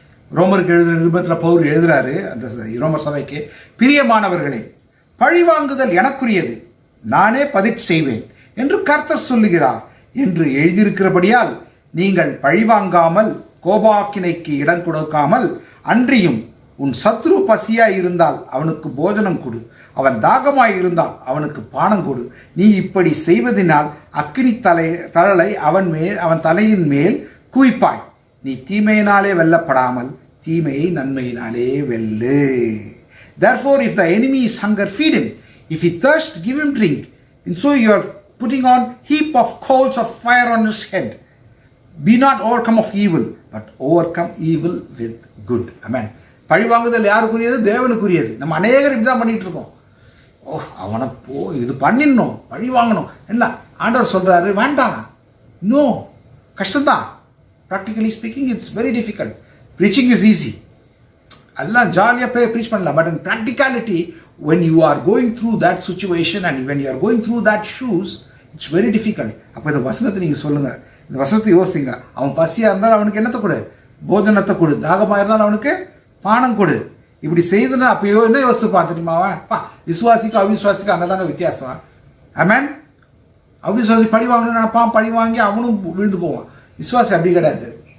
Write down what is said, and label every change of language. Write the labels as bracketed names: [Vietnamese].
[Tamil] ரோமருக்கு எழுதுகிற நிருபத்தில் பவுல் எழுதுறாரு அந்த ரோமர் சபைக்கு, பிரியமானவர்களே, பழிவாங்குதல் எனக்குரியது, நானே பதில் செய்வேன் என்று கர்த்தர் சொல்லுகிறார் என்று எழுதியிருக்கிறபடியால் நீங்கள் பழிவாங்காமல் கோபாக்கினைக்கு இடம் கொடுக்காமல், அன்றியும் உன் சத்ரு பசியாய் இருந்தால் அவனுக்கு போஜனம் கொடு, அவன் தாகமாய் இருந்தால் அவனுக்கு பானம் கொடு. நீ இப்படி செய்வதனால் அக்கினி தழலை அவன் தலையின் மேல் குவிப்பாய். நீ தீமையினாலே வெல்லப்படாமல் தீமையை நன்மையினாலே வெல்லு. [English] Therefore, if the enemy is hunger, feed him. If he thirst, give him drink. And so you are putting on heap of coals of fire on his head. Be not overcome of evil, but overcome evil with good. [Tamil] Amen. பழிவாங்குதல் யாருக்குரியது? தேவனுக்குரியது. நம்ம அநேகர் இப்படிதான் பண்ணிட்டு இருக்கோம். அவனை இது பண்ணிடணும், பழி வாங்கணும் என்ன ஆண்டவர் சொல்றாரு, வேண்டாம். [English] no, [Tamil] கஷ்டம்தான். [English] Practically speaking it's very difficult. Preaching is easy, [Tamil] எல்லாம் ஜாலியாக போய் ப்ரீச் பண்ணலாம். [English] But in practicality when you are going through that situation and when you are going through that shoes, it's very difficult. [Tamil] அப்போ இந்த வசனத்தை நீங்கள் சொல்லுங்கள், இந்த வசனத்தை யோசிங்க. அவன் பசியாக இருந்தாலும் அவனுக்கு என்னத்தை கொடு? போஜனத்தை கொடு. தாகமாக இருந்தாலும் அவனுக்கு பானம் கொடு. இப்படி செய்துன்னா அப்போ என்ன யோசித்துப்பான் தெரியுமாவா? விசுவாசிக்கும் அவிசுவாசிக்கும் அங்கே தாங்க வித்தியாசம். ஆமென். அவிசுவாசி பழி வாங்கணும்னு நினைப்பான், பழி வாங்கி அவனும் விழுந்து போவான். விசுவாசி அப்படி கிடையாது.